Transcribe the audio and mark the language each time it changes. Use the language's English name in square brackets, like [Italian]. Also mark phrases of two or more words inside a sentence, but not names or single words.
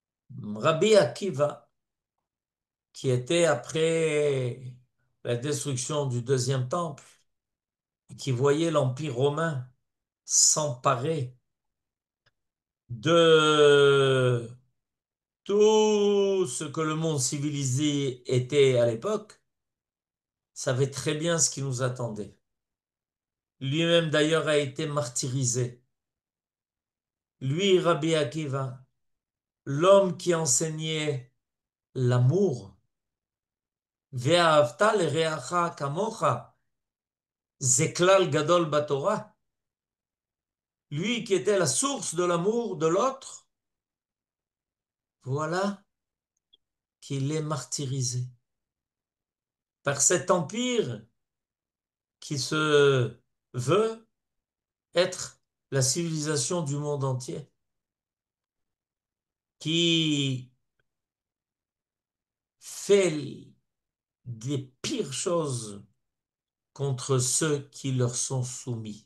[French] Rabbi Akiva, qui était après la destruction du deuxième temple, et qui voyait l'Empire romain s'emparer de tout ce que le monde civilisé était à l'époque, savait très bien ce qui nous attendait. Lui-même d'ailleurs a été martyrisé. Lui, Rabbi Akiva, l'homme qui enseignait l'amour, [Hebrew] ואהבת לרעך כמוך, זה כלל גדול בתורה, [French] lui qui était la source de l'amour de l'autre, voilà qu'il est martyrisé par cet empire qui se veut être la civilisation du monde entier, qui fait des pires choses contre ceux qui leur sont soumis.